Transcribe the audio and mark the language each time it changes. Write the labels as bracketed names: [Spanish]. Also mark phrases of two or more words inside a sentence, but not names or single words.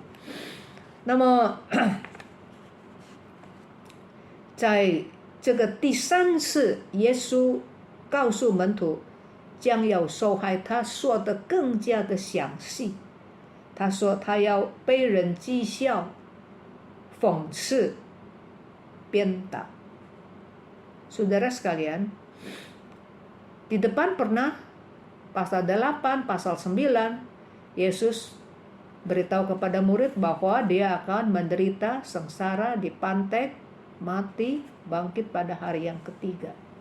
[Chinese] 那么在这个第3次，耶稣告诉门徒将要受害，他说的更加的详细。他说他要被人讥笑、讽刺、鞭打。 [Indonesian] Saudara sekalian, di depan pernah pasal 8, pasal 9, Yesus beritahu kepada murid bahwa dia akan menderita, sengsara, dipantek, mati, bangkit pada hari yang ketiga.